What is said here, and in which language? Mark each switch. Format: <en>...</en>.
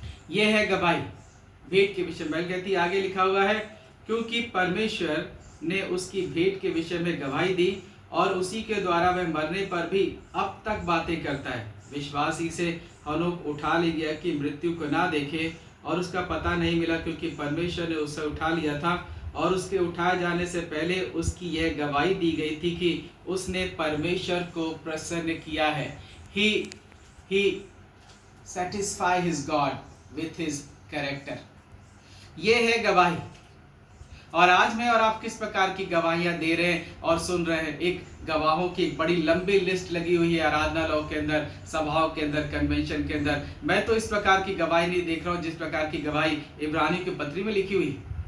<hi>यह है गवाही भेंट के विषय में। कहती आगे लिखा हुआ है, क्योंकि परमेश्वर ने उसकी भेंट के विषय में गवाही दी और उसी के द्वारा वह मरने पर भी अब तक बातें करता है। विश्वास ही से हनोक उठा लिया गया कि मृत्यु को ना देखे और उसका पता नहीं मिला, क्योंकि परमेश्वर ने उसे उठा लिया था और उसके उठाए जाने से पहले उसकी यह गवाही दी गई थी कि उसने परमेश्वर को प्रसन्न किया है।</hi> <en>He satisfy his God with his character।</en> <hi>ये है गवाही। और आज मैं और आप किस प्रकार की गवाहियां दे रहे हैं और सुन रहे हैं। एक गवाहों की एक बड़ी लंबी लिस्ट लगी हुई है आराधनालयों के अंदर, सभाओं के अंदर, कन्वेंशन के अंदर। मैं तो इस प्रकार की गवाही नहीं देख रहा हूं जिस प्रकार की गवाही इब्रानियों की पत्री में लिखी हुई।</hi>